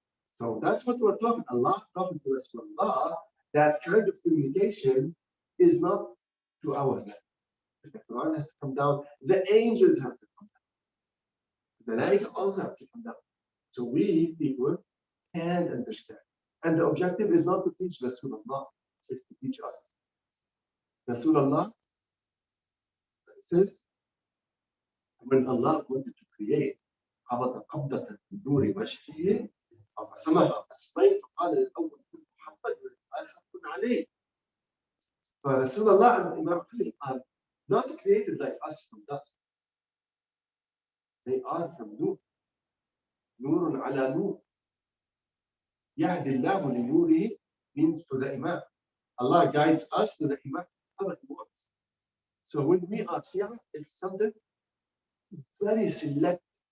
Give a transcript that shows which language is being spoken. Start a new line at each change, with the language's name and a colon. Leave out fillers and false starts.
English: So that's what we're talking. Allah talking to Rasulullah. That kind of communication is not to our level. The Quran has to come down. The angels have to come down. The Malaika also have to come down. So we people can understand. And the objective is not to teach Rasulullah, it's to teach us. Rasulullah says, when Allah wanted to create,
Arabic: قبض قبضة من نور وجهه فقسمها قسمين فقال الأول كن محمد والآخر كن عليه.
English: So Rasulullah and Imam Ali are not created like us from dust. They are from Nur. Nur ala Nur.
Arabic: يهدي الله لنوره
English: means to the Imam. Allah guides us to the Imam, how it works. So when we are Shia, it's something very select.